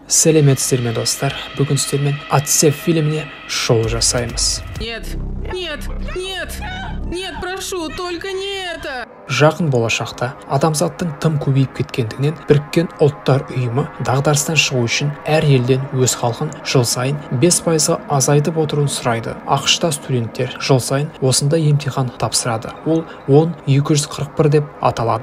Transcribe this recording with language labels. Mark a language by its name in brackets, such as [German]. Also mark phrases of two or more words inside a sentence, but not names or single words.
[Kazakh] Сәлеметсіздер ме достар, бүгін сіздермен Отсев фильміне шоу жасаймыз. [Russian] Нет, нет, нет, нет, прошу, только не это. [Kazakh] Жақын болашақта адамзаттың тым көбейіп кеткендігінен Біріккен ұлттар ұйымы дағдарыстан шығу үшін әр елден өз халқын жыл сайын 5%-ға азайтып отыруын сұрайды. ақш-та студенттер жыл сайын осындай емтихан тапсырады. Ол 10-241 деп аталады.